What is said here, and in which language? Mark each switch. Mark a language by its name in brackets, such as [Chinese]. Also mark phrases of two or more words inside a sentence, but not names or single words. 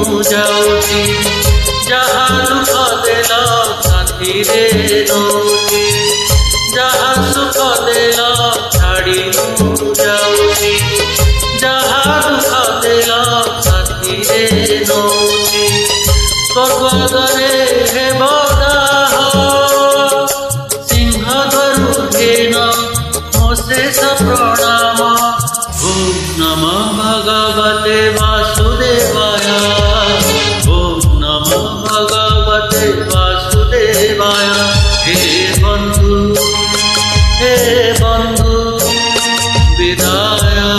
[Odia] ଯାଉଛି ଯାହା ଦୁଖ ଦେଲ ସାଥୀରେ ନଉଛି ଯାହା ସୁଖ ଦେଲ ଛାଡ଼ି ଯାଉଛି ଯାହା ଦୁଖ ଦେଲ ସାଥୀରେ ନଉଛି ସ୍ୱର୍ଗଦ୍ୱାରେ ହେ ବଦାହ ସିଂହ ଧରୁହେନ ମୋ ଶେଷ ପ୍ରଣାମ। [Sanskrit] ओम नमो भगवते वासुदेवाय। ओम नमो भगवते वासुदेवाय। [Odia] ହେ ବନ୍ଧୁ ବିଦାୟ।